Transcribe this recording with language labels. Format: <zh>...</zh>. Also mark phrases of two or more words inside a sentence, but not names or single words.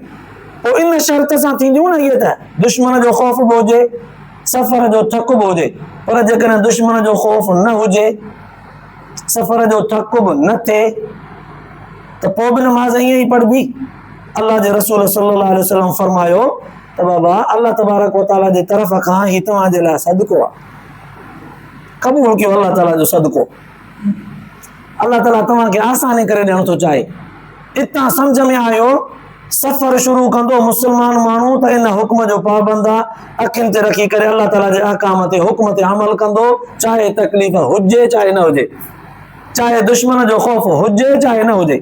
<sd>पोइ इन शर्त सां थींदियूं न इहे त दुश्मन जो ख़ौफ़ बि हुजे, सफ़र जो थक बि हुजे। पर जेकॾहिं दुश्मन जो ख़ौफ़ न हुजे, सफ़र जो थक बि न थिए, त पोइ बि नमाज़ ईअं ई पढ़बी। अल्लाह जे रसूल</sd> <ar>صلى الله عليه وسلم</ar> <sd>फरमायो त बाबा</sd> <ar>الله تبارك و تعالى</ar> <sd>जे तरफ़ खां ही तव्हांजे लाइ सदको आहे, क़बूल कयो अल्लाह ताला जो सदको। अल्लाह ताला तव्हांखे आसानी करे ॾियणु थो चाहे। इतां सम्झ में आयो सफ़र शुरू कंदो मुस्लमान माण्हू त इन हुक्म जो पाबंद आहे, अखियुनि ते रखी करे अल्लाह ताला जे अहकाम ते, हुक्म ते अमल कंदो, चाहे तकलीफ़ हुजे चाहे न हुजे, चाहे दुश्मन जो ख़ौफ़ हुजे चाहे न हुजे।</sd>